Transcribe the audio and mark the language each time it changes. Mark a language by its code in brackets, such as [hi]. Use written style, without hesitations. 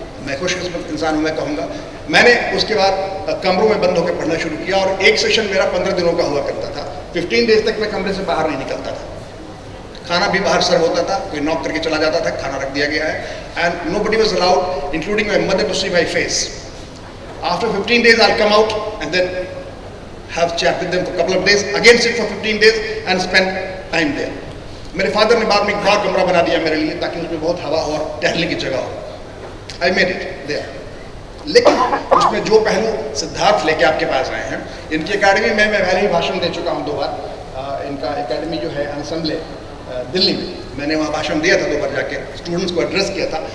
[hi] मैं खुशकिस्मत इंसान हूँ, मैं कहूँगा। मैंने उसके बाद कमरों में बंद होकर पढ़ना शुरू किया और एक सेशन मेरा 15 दिनों का हुआ करता था। 15 डेज तक मैं कमरे से बाहर नहीं निकलता था। खाना भी बाहर सर्व होता था, कोई नॉक करके चला जाता था, खाना रख दिया गया है। [en] And nobody was allowed including my mother to see my face. After 15 days I'll come out and then have chat with them for a couple of days, again sit for 15 days and spend time there. [hi] मेरे father ने बाद में एक बड़ा कमरा बना दिया मेरे लिए, ताकि उसमें बहुत हवा हो और टहलने की जगह हो। [en] I made it there. [hi] लेकिन उसमें जो पहलू सिद्धार्थ लेके आपके पास आए हैं, इनकी एकेडमी में मैं पहले ही भाषण दे चुका हूँ 2 बार। इनका एकेडमी जो है एंसेम्बल दिल्ली में, मैंने वहाँ भाषण दिया था 2 बार जाके, स्टूडेंट्स को एड्रेस किया था।